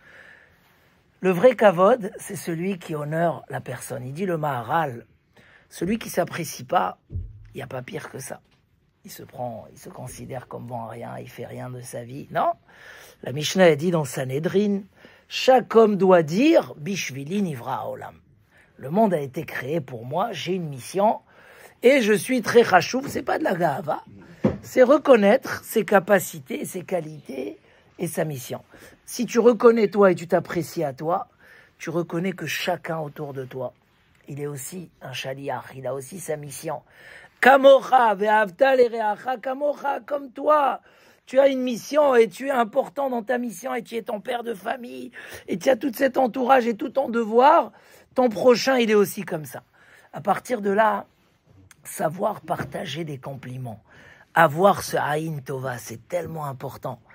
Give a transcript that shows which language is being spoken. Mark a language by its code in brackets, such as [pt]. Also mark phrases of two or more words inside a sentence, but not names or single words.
[fr] Le vrai kavod, c'est celui qui honore la personne. Il dit le Maharal, celui qui s'apprécie pas, il n'y a pas pire que ça. Il se considère comme bon à rien, il fait rien de sa vie. Non, la Mishnah a dit dans Sanhedrin, chaque homme doit dire [he] בשבילי נברא העולם. [fr] Le monde a été créé pour moi, j'ai une mission et je suis très chashuv. C'est pas de la gahava, c'est reconnaître ses capacités, ses qualités et sa mission. Si tu reconnais toi et tu t'apprécies à toi, tu reconnais que chacun autour de toi, il est aussi un shaliach, il a aussi sa mission. [he] כמוך ואהבת לרעך כמוך, [fr] comme toi. Tu as une mission et tu es important dans ta mission et tu es ton père de famille et tu as tout cet entourage et tout ton devoir. Ton prochain, il est aussi comme ça. À partir de là, savoir partager des compliments, avoir ce [he] עין טובה, [fr] c'est tellement important.